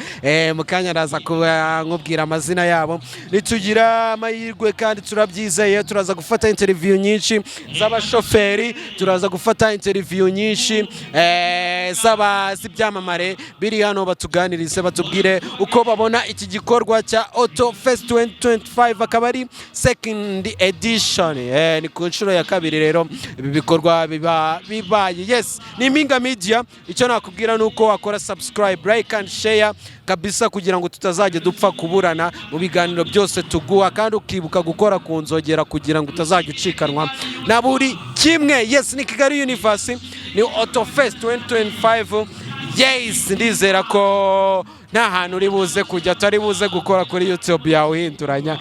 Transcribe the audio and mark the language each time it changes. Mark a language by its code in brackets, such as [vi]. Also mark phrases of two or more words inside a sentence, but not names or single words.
[rw] Mukanya araza kuba nkubwira amazina yabo, nitugira amahirwe kandi turabyizeye turaza gufata interview nyinshi z'abashoferi, turaza gufata interview nyinshi z'ibyamamare biri hano batuganirize batubwire uko babona iki gikorwa cya Auto Fest 2025 akaba ari [en] second edition. [rw] Ni ku nshuro ya kabiri rero ibi bikorwa bibaye. Yes, ni Impinga Media. Icyo nakubwira nuko wakora subscribe, [en] like and share [rw] kabisa kugira ngo tutazajya dupfa kuburana mu biganiro byose tuguha, kandi ukibuka gukora ku nzogera kugira ngo utazajya ucikanwa na buri kimwe. Yes, ni Kigali Universe, ni Auto Fest 2025. Yes, ndizera ko nta hantu uri buze kujya atari buze gukora kuri YouTube yawe uhinduranya.